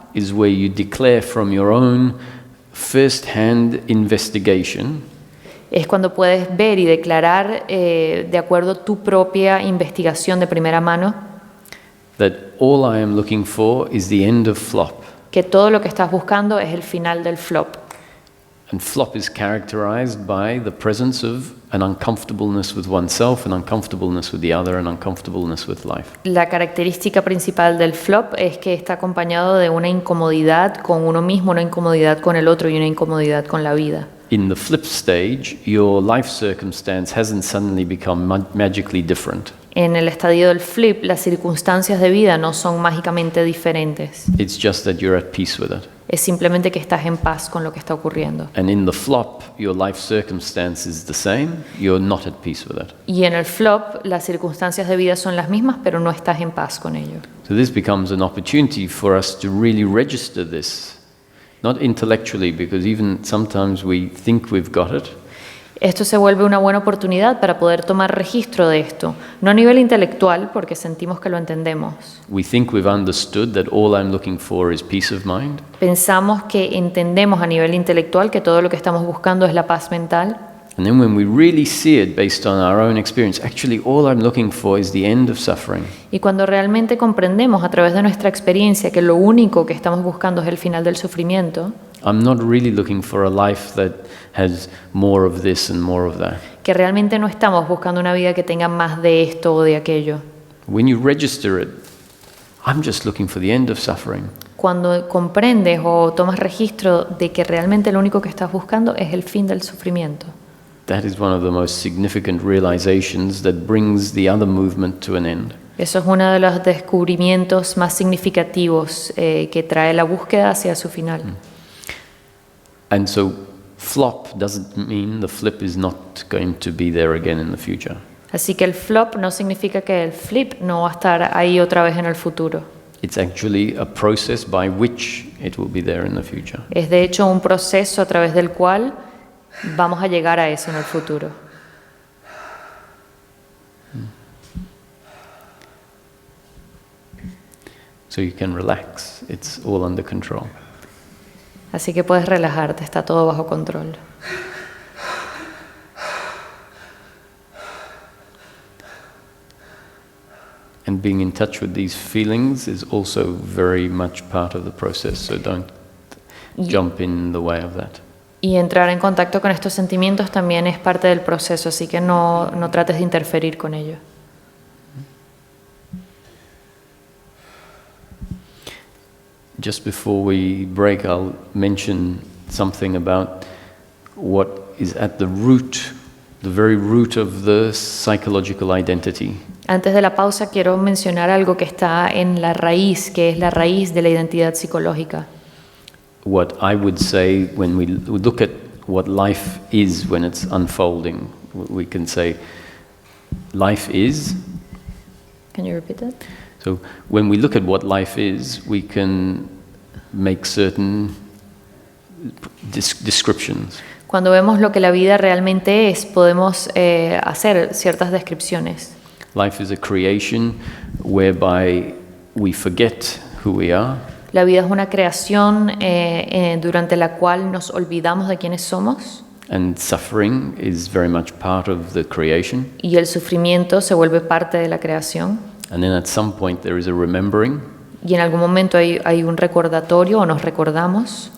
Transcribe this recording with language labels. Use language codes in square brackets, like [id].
[en] is where you declare from your own first-hand investigation [es] es cuando puedes ver y declarar de acuerdo a tu propia investigación de primera mano [en] that all I am looking for is the end of flop. [es] que todo lo que estás buscando es el final del flop. [en] And flop is characterized by the presence of an uncomfortableness with oneself, an uncomfortableness with the other, an uncomfortableness with life. [es] La característica principal del flop es que está acompañado de una incomodidad con uno mismo, una incomodidad con el otro y una incomodidad con la vida. [en] In the flip stage, your life circumstance hasn't suddenly become magically different. [es] En el estadio del flip, las circunstancias de vida no son mágicamente diferentes. [en] It's just that you're at peace with it. [es] Es simplemente que estás en paz con lo que está ocurriendo. [en] And in the flop, your life circumstance is the same, you're not at peace with it. [es] Y en el flop, las circunstancias de vida son las mismas, pero no estás en paz con ello. [en] So this becomes an opportunity for us to really register this, not intellectually, because even sometimes we think we've got it. [es] Esto se vuelve una buena oportunidad para poder tomar registro de esto, no a nivel intelectual, porque sentimos que lo entendemos. [en] We think we've understood that all I'm looking for is peace of mind. [es] Pensamos que entendemos a nivel intelectual que todo lo que estamos buscando es la paz mental. [en] And then when we really see it based on our own experience, actually all I'm looking for is the end of suffering. [es] Y cuando realmente comprendemos a través de nuestra experiencia que lo único que estamos buscando es el final del sufrimiento, [en] I'm not really looking for a life that has more of this and more of that. [es] que realmente no estamos buscando una vida que tenga más de esto o de aquello. [en] When you register it, I'm just looking for the end of suffering. [es] Cuando comprendes o tomas registro de que realmente lo único que estás buscando es el fin del sufrimiento. [en] That is one of the most significant realizations that brings the other movement to an end. [es] Eso es uno de los descubrimientos más significativos que trae la búsqueda hacia su final. [en] And so flop doesn't mean the flip is not going to be there again in the future. [es] Así que el flop no significa que el flip no va a estar ahí otra vez en el futuro. [en] It's actually a process by which it will be there in the future. [es] Es de hecho un proceso a través del cual vamos a llegar a eso en el futuro. [en] So you can relax. It's all under control. [es] Así que puedes relajarte, está todo bajo control. [en] And being in touch with these feelings is also very much part of the process, so don't jump in the way of that. [es] Y entrar en contacto con estos sentimientos también es parte del proceso, así que no trates de interferir con ello. [en] Just before we break, I'll mention something about what is at the root, the very root of the psychological identity. [es] Antes de la pausa quiero mencionar algo que está en la raíz, que es la raíz de la identidad psicológica. [en] What I would say when we look at what life is when it's unfolding, we can say life is. Can you repeat that? So when we look at what life is, we can make certain descriptions. [es] Cuando vemos lo que la vida realmente es, podemos hacer ciertas descripciones. [en] Life is a creation whereby we forget who we are. [es] La vida es una creación durante la cual nos olvidamos de quiénes somos. [en] And suffering is very much part of the creation. [es] Y el sufrimiento se vuelve parte de la creación. [en] And then at some point there is a remembering. [es] Y en algún momento hay un recordatorio o nos recordamos.